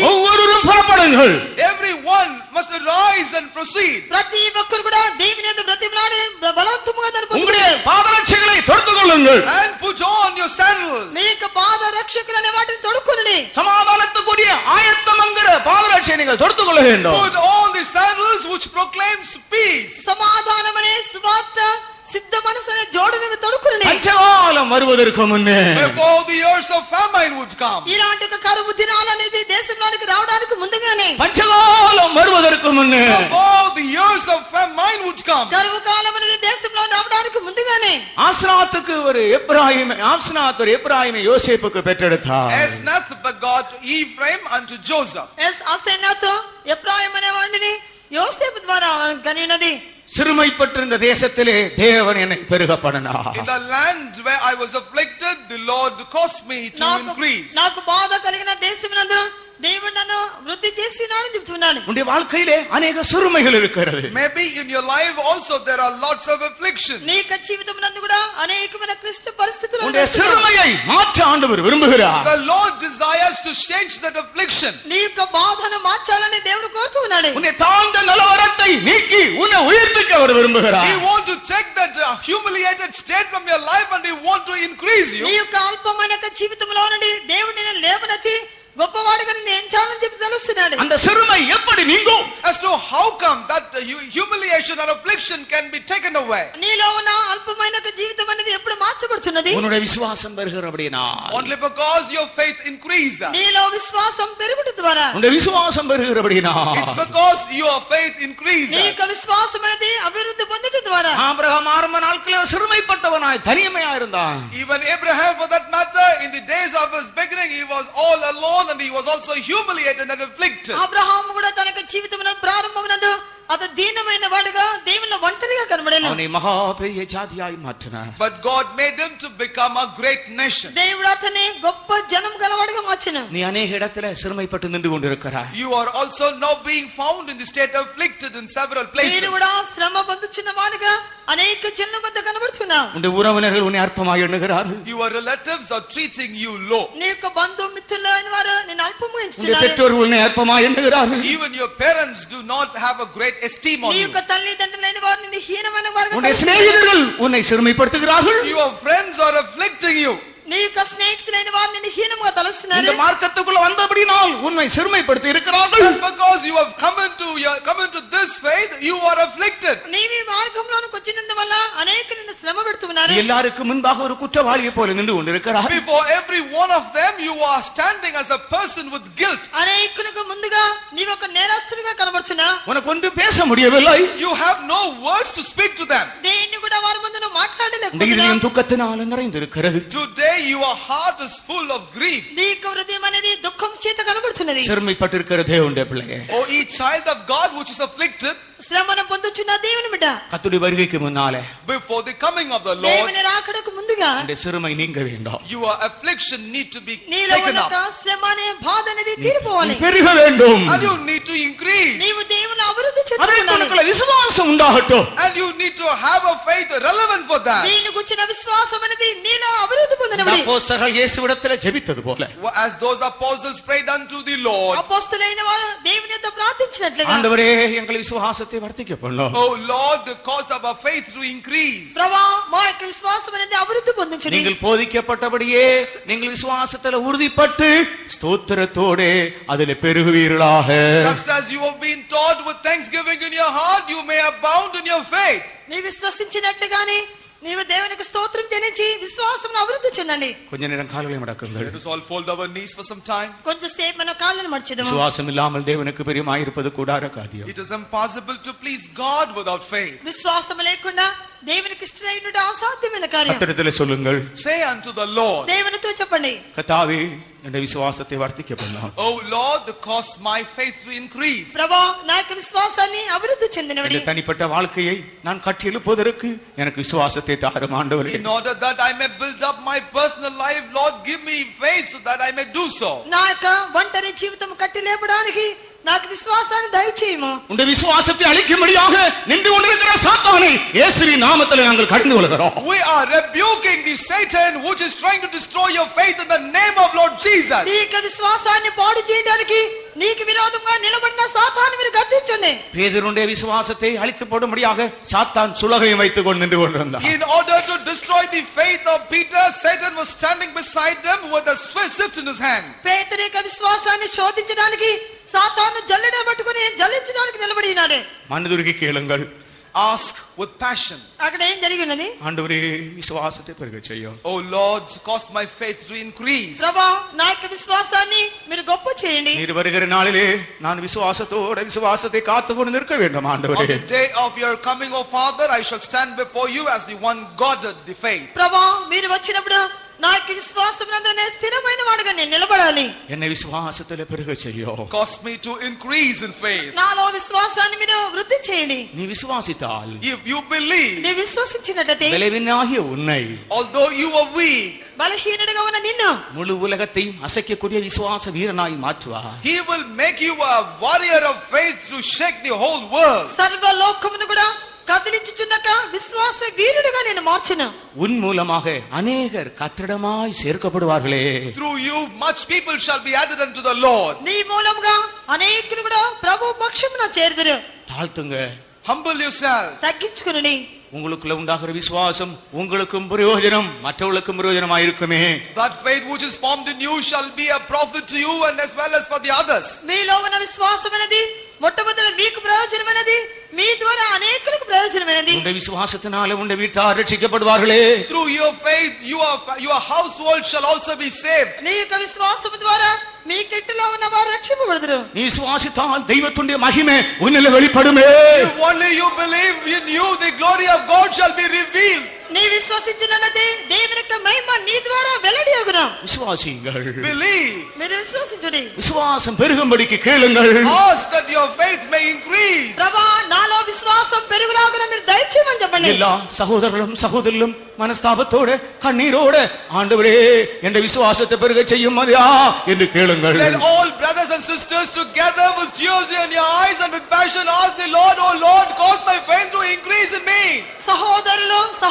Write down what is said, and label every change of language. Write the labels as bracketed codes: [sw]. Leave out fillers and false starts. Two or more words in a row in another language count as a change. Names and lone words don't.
[ta] ஒவ்வொருவரும் புறப்படுங்கள். [en] Everyone must arise and proceed. [te] ప్రతి ఒక్కరు కూడా దేవుని యొక్క బ్రతిమలాడే బలవంతముగా [ta] உங்களுடைய [te] నడుపుకోండి. [ta] பாதரட்சைகளை தொடுத்துக் கொள்ளுங்கள். [en] And put on your sandals. [te] మీ యొక్క పాద రక్షకులు అనే వాటిని తొడుక్కొనండి. [ta] சமாதானத்துக்குரிய ஆயத்தம் என்கிற பாதரட்சை நீங்கள் தொடுத்துக் கொள்ள வேண்டும். [en] Put on the sandals which proclaims peace. [te] సమాధానం అనే సువార్త సిద్ధ మనసు అనే జోడుని తొడుక్కొనండి. [ta] பஞ்சகாலம் வருவதற்கு முன்னே, [en] Before the years of famine would come. [te] ఇలాంటి ఒక కరువు దినాలు అనేది దేశంలోనికి రావడానికి ముందుగానే, [ta] பஞ்சகாலம் வருவதற்கு முன்னே, [en] Before the years of famine would come. [te] కరువు కాలం అనేది దేశంలో రావడానికి ముందుగానే [ta] ஆஸ்னாத்துக்கு ஒரு எப்ராயிமை யோசேப்புக்கு பெற்றெடுத்தார். [en] Esnath begot Ephraim unto Joseph. [te] అసెనాతో ఎఫ్రాయిం అనే వాడిని యోసేపు ద్వారా కనినది. [ta] சிறுமைப்பட்டிருந்த தேசத்திலே தேவன் என்னை பெருக பண்ணினார். [en] In the land where I was afflicted, the Lord caused me to increase. [te] నాకు బాధ కలిగిన దేశమునందు దేవుడు నన్ను వృద్ధి చేసినాడని చెప్తున్నాడు. [ta] உன்னுடைய வாழ்க்கையிலே अनेक சிறுமைகள் இருக்கிறது. [en] Maybe in your life also there are lots of afflictions. [te] నీ యొక్క జీవితమునందు కూడా అనేకమైన క్లిష్ట పరిస్థితులు [ta] உன்னுடைய [te] ఉన్నాయి. [ta] சிறுமையை மாற்ற ஆண்டவர் விரும்புகிறார். [en] The Lord desires to change that affliction. [te] నీ యొక్క బాధను మార్చాలని దేవుడు కోరుతున్నాడు. [ta] உன்னை தாழ்ந்த நிலவரத்தை நீக்கி உன்னை உயர்ப்பிக்க அவர் விரும்புகிறார். [en] He want to take that humiliated state from your life, and He want to increase [te] నీ [en] you. [te] యొక్క అల్పమైన జీవితంలో నుండి దేవుడు నిన్ను లేవనెత్తి గొప్పవాడిగా నిన్ను ఎంచాలని చెప్పి తెలుస్తున్నాడు. [ta] அந்த சிறுமை எப்படி நீங்கும்? [en] As to how come that humiliation or affliction can be taken away. [te] నీలో ఉన్న అల్పమైన జీవితం అనేది ఎప్పుడు మార్చబడుతున్నది? [ta] உன்னுடைய விசுவாசம் பெருகிறபடினா, [en] Only because your faith increases. [te] నీలో విశ్వాసం పెరుగుట ద్వారా. [ta] உன்னுடைய விசுவாசம் பெருகிறபடினா, [en] It's because your faith [te] నీ [en] increases. [te] యొక్క విశ్వాసం అనేది అభివృద్ధి పొందుట ద్వారా. [ta] ஆபிரகாம் ஆரம்ப நாட்களில் சிறுமைப்பட்டவனாய் தனிமையா இருந்தான். [en] Even Abraham, for that matter, in the days of his beginning, he was all alone, and he was also humiliated and afflicted. [te] అబ్రహాము కూడా తన యొక్క జీవితమున ప్రారంభమునందు అతడు దీనమైన వాడుగా దేవుని ఒంటరిగా కనబడెను. [ta] அவனை மகா பெரிய ஜாதியாய் மாற்றினார். [en] But God made him to become a great nation. [te] దేవుడు అతన్ని గొప్ప జనం గలవాడుగా మార్చెను. [ta] நீ அநேக இடத்துல சிறுமைப்பட்டு நின்று கொண்டிருக்கிறாய். [en] You are also now being found in the state afflicted in several places. [te] మీరు కూడా శ్రమ పొందుచున్న వారుగా అనేక జనుల మధ్య కనబడుతున్నారు. ఎన్నుకున్నావు. [ta] உன்னுடைய உறவினர்கள் உன்னை அற்பமாய் எண்ணுகிறார்கள். [en] Your relatives are treating you low. [te] నీ యొక్క బంధుమిత్రులు అయిన వారు నిన్ను అల్పముగా [ta] உன்னுடைய [te] ఎంచుతున్నారు. [ta] பெற்றோர்கள் உன்னை அற்பமாய் எண்ணுகிறார்கள். [en] Even your parents do not have a great esteem on [te] నీ [en] you. [te] యొక్క తల్లిదండ్రులైన వారు నిన్ను హీనమైన వారుగా [ta] உன்னுடைய [te] తలస్తున్నారు. [ta] சிநேகிதர்கள் உன்னை சிறுமைப்படுத்துகிறார்கள். [en] Your friends are afflicting you. [te] నీ యొక్క స్నేహితులైన వారు నిన్ను హీనంగా తలస్తున్నారు. [ta] இந்த மார்க்கத்துக்குள்ள வந்தபடினால் உன்னை சிறுமைப்படுத்தி இருக்கிறார்கள். [en] Just because you have come into this faith, you are afflicted. [te] నీవు ఈ మార్గంలోనికి వచ్చినందువల్ల అనేక నిన్ను శ్రమ పెడుతున్నారు. [ta] எல்லாருக்கும் முன்பாக ஒரு குற்றவாளியை போல நின்று கொண்டிருக்கிறார். [en] Before every one of them, you are standing as a person with guilt. [te] అనేకులకు ముందుగా నీవు ఒక నేరస్తుడిగా కనబడుతున్నావు. [ta] உனக்கு ஒன்று பேச முடியவில்லை. [en] You have no words to speak to them. [te] దేన్ని కూడా వారి ముందు నువ్వు [ta] இந்த [te] మాట్లాడలేకపోతున్నావు. [ta] இதயம் துக்கத்தினால் நிறைந்திருக்கிறது. [en] Today, your heart is full of grief. [te] నీ యొక్క హృదయం అనేది దుఃఖం చేత కనబడుతున్నది. [ta] சிறுமைப்பட்டிருக்கிற தேவனுடைய பிள்ளையே, [en] Oh, each child of God which is afflicted, [te] శ్రమను పొందుచున్న దేవుని బిడ్డ, [ta] கர்த்தருடைய வருகைக்கு முன்னாலே [en] before the coming of the Lord, [te] దేవుని రాకడకు ముందుగా [ta] அந்த சிறுமை நீங்க வேண்டும். [en] your affliction need to be [te] నీలో [en] taken [te] ఉన్న [en] up. [te] శ్రమ అనే బాధ అనేది తీరిపోవాలి. [ta] நீ பெருக வேண்டும். [en] And you need to increase. [te] నీవు దేవుని అభివృద్ధి [ta] அதற்கு [te] చెందుతున్నావు. [ta] உனக்குள்ள விசுவாசம் உண்டாகட்டும். [en] And you need to have a faith relevant for that. [te] దీని గురించిన విశ్వాసం అనేది నీలో అభివృద్ధి పొందినది. [ta] அப்போஸ்தலர்கள் இயேசுவிடத்தில் ஜெபித்தது போல, [en] As those apostles prayed unto the Lord, [te] అపొస్తలులైన వారు దేవుని యొద్ద ప్రార్థించినట్లుగా, [ta] ஆண்டவரே எங்கள் விசுவாசத்தை வர்த்திக்க பண்ணும். [en] oh Lord, the cause of our faith to increase. [te] ప్రభువా మా యొక్క విశ్వాసం అనేది అభివృద్ధి పొందించుడి. [ta] நீங்கள் போதிக்கப்பட்டபடியே நீங்கள் விசுவாசத்தில் உறுதிப்பட்டு ஸ்தோத்திரத்தோடே அதிலே பெருகுவீர்களாக. [en] Just as you have been taught with thanksgiving in your heart, you may abound in your faith. [te] నీ విశ్వసించినట్లుగానే నీవు దేవునికి స్తోత్రం చెల్లించి విశ్వాసమును అభివృద్ధి చెందండి. [ta] கொஞ்ச நேரம் கால்களை மடக்குங்கள். [en] Let us all fold our knees for some time. [te] కొంచెంసేపు మన కాళ్ళను మర్చిదము. [ta] விசுவாசம் இல்லாமல் தேவனுக்கு பிரியமாயிருப்பது கூடார காரியம். [en] It is impossible to please God without faith. [te] విశ్వాసం లేకుండా దేవునికి ఇష్టమైనది అసాధ్యమైన కార్యం. [ta] கர்த்தரிடத்தில் சொல்லுங்கள், [en] Say unto the Lord, [te] దేవునితో చెప్పండి, [ta] கர்த்தாவே என்னுடைய விசுவாசத்தை வர்த்திக்க பண்ணும். [en] oh Lord, cause my faith to increase. [te] ప్రభువా నా యొక్క విశ్వాసాన్ని అభివృద్ధి చెందినవడి. [ta] இந்த தனிப்பட்ட வாழ்க்கையை நான் கட்டி எழுப்புவதற்கு எனக்கு விசுவாசத்தை தாரும் ஆண்டவரே. [en] In order that I may build up my personal life, Lord, give me faith so that I may do so. [te] నా యొక్క ఒంటరి జీవితం కట్టి లేపడానికి నాకు విశ్వాసాన్ని దయచేయము. [ta] உன்னுடைய விசுவாசத்தை அழிக்கும்படியாக நின்று கொண்டிருக்கிற சாத்தானை இயேசுவின் நாமத்தில் நாங்கள் கடந்து கொள்கிறோம். [en] We are rebuking the Satan which is trying to destroy your faith in the name of Lord Jesus. [te] నీ యొక్క విశ్వాసాన్ని పాడు చేయడానికి నీకు విరోధంగా నిలబడిన సాతాను మీరు గద్దించండి. [ta] பேதுருடைய விசுவாசத்தை அழித்து போடும்படியாக சாத்தான் சுலகையும் வைத்துக் கொண்டு நின்று கொண்டிருந்தார். [en] In order to destroy the faith of Peter, Satan was standing beside them with a sift in his hand. [te] పేతురు యొక్క విశ్వాసాన్ని శోధించడానికి సాతాను జల్లెడ పట్టుకొని జల్లించడానికి నిలబడినాడు. [ta] மனதுருகி கேளுங்கள், [en] Ask with passion. [te] అక్కడ ఏం జరిగినది? [ta] ஆண்டவரே விசுவாசத்தை பெருக செய்யும். [en] Oh Lord, cause my faith to increase. [te] ప్రభువా నా యొక్క విశ్వాసాన్ని మీరు గొప్ప చేయండి. [ta] நீர் வருகிற நாளிலே நான் விசுவாசத்தை காத்துக்கொண்டு நிற்க வேண்டும் [en] On [ta] ஆண்டவரே. [en] the day of your coming, O Father, I shall stand before you as the one guarded the faith. [te] ప్రభువా మీరు వచ్చినప్పుడు నా యొక్క విశ్వాసం నందు స్థిరమైన వాడుగా నేను నిలబడాలి. [ta] என்னை விசுவாசத்திலே பெருக செய்யும். [en] Cause me to increase in faith. [te] నాలో విశ్వాసాన్ని మీరు వృద్ధి చేయండి. [ta] நீ விசுவாசித்தால் [en] If you believe, [te] నీ విశ్వసించినట్లయితే [ta] விளைவினாகிய உன்னை [en] although you are weak, [te] బలహీనుడిగా ఉన్న నిన్ను [ta] முழு உலகத்தையும் அசைக்கக்கூடிய விசுவாச வீரனாய் மாற்றுவார். [en] He will make you a warrior of faith to shake the whole world. [te] సర్వ లోకమును కూడా కదిలించుచున్నక విశ్వాస వీరుడిగా నేను మార్చును. [ta] உன் மூலமாக அநேகர் கர்த்தரிடமாய் சேர்க்கப்படுவார்களே. [en] Through you, much people shall be added unto the Lord. [te] నీ మూలముగా అనేకులు కూడా ప్రభు పక్షమున చేరుదురు. [ta] தாழ்த்துங்க, [en] Humble yourself. [te] తగ్గించుకుని [ta] உங்களுக்குள்ள உண்டாகிற விசுவாசம் உங்களுக்கும் பிரயோஜனம் மற்றவர்களுக்கும் பிரயோஜனமாயிருக்குமே. [en] That faith which is formed in you shall be a profit to you and as well as for the others. [te] మీలో ఉన్న విశ్వాసం అనేది మొట్టమొదటి మీకు ప్రయోజనమైనది, మీ ద్వారా అనేకులకు ప్రయోజనమైనది. [ta] உன்னுடைய விசுவாசத்தினால உன்னுடைய வீட்டார் ரட்சிக்கப்படுவார்களே. [en] Through your faith, your household shall also be saved. [te] నీ యొక్క విశ్వాసం ద్వారా మీ కిట్టులో ఉన్న వారు రక్షింపబడుదురు. [ta] நீ விசுவாசித்தால் தெய்வத்துடைய மகிமை உன்னிலே வெளிப்படுமே. [en] If only you believe in you, the glory of God shall be revealed. [te] నీ విశ్వసించినది దేవుని యొక్క మహిమ నీ ద్వారా వెల్లడియగును. [ta] விசுவாசியுங்கள், [en] Believe. [te] మీరు విశ్వసించుడి. [ta] விசுவாசம் பெருகும்படிக்கு கேளுங்கள். [en] Ask that your faith may increase. [te] ప్రభువా నాలో విశ్వాసం పెరుగులాగున మీరు దయచేయమని చెప్పండి. [ta] எல்லா சகோதரர்களும் சகோதரிலும் மனஸ்தாபத்தோட கண்ணீரோட ஆண்டவரே என்ற விசுவாசத்தை பெருக செய்யும் மதியா என்று கேளுங்கள். [en] Let all brothers and sisters together with tears in your eyes and with passion ask the Lord, oh Lord, cause my faith to increase in me.